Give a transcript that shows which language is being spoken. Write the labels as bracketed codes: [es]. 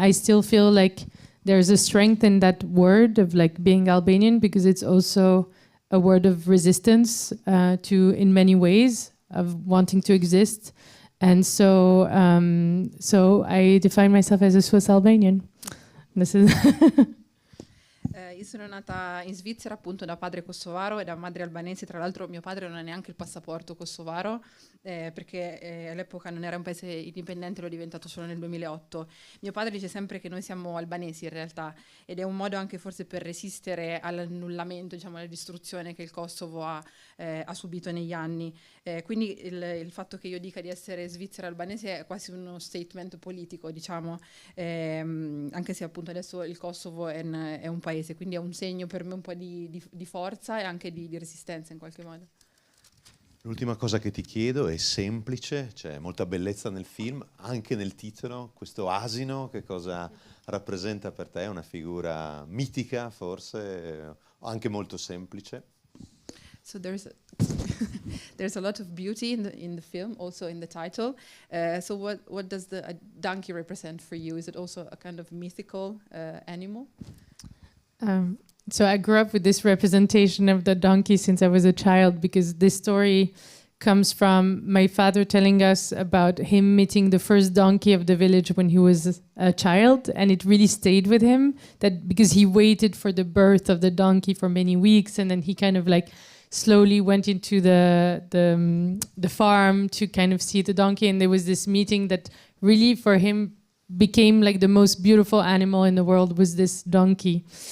[en] I still feel like there's a strength in that word of like being Albanian, because it's also a word of resistance to, in many ways, of wanting to exist. And so I define myself as a Swiss Albanian. This is [it] Io sono nata in Svizzera appunto da padre kosovaro e da madre albanese. Tra l'altro mio padre non ha neanche il passaporto kosovaro, perché all'epoca non era un paese indipendente, l'ho diventato solo nel 2008. Mio padre dice sempre che noi siamo albanesi in realtà, ed è un modo anche forse per resistere all'annullamento, diciamo alla distruzione che il Kosovo ha subito negli anni. Quindi il fatto che io dica di essere svizzera albanese è quasi uno statement politico, diciamo, anche se appunto adesso il Kosovo è un paese, quindi è un segno per me un po' di forza e anche di resistenza in qualche modo. L'ultima cosa che ti chiedo è semplice, c'è molta bellezza nel film, anche nel titolo, questo asino, che cosa rappresenta per te? Una figura mitica forse, anche molto semplice? [en] So there's a lot of beauty in the film, also in the title. So what does the donkey represent for you? Is it also a kind of mythical animal? So I grew up with this representation of the donkey since I was a child, because this story comes from my father telling us about him meeting the first donkey of the village when he was a child, and it really stayed with him, that because he waited for the birth of the donkey for many weeks, and then he kind of like slowly went into the farm to kind of see the donkey, and there was this meeting that really for him became like the most beautiful animal in the world, was this donkey.